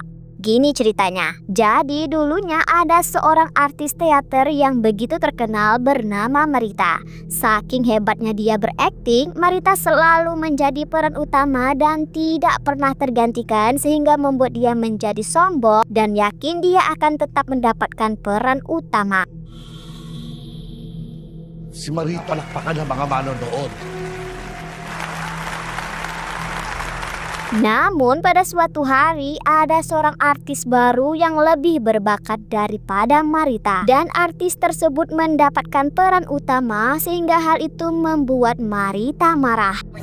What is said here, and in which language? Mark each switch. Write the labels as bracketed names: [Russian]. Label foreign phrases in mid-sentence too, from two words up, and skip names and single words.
[Indonesian] Gini ceritanya, jadi dulunya ada seorang artis teater yang begitu terkenal bernama Marita. Saking hebatnya dia berakting, Marita selalu menjadi peran utama dan tidak pernah tergantikan sehingga membuat dia menjadi sombong dan yakin dia akan tetap mendapatkan peran utama. [Filipino] Si Marita palakpakan ng mga manonood. [Indonesian] Namun pada suatu hari ada seorang artis baru yang lebih berbakat daripada Marita, dan artis tersebut mendapatkan peran utama sehingga hal itu membuat Marita marah.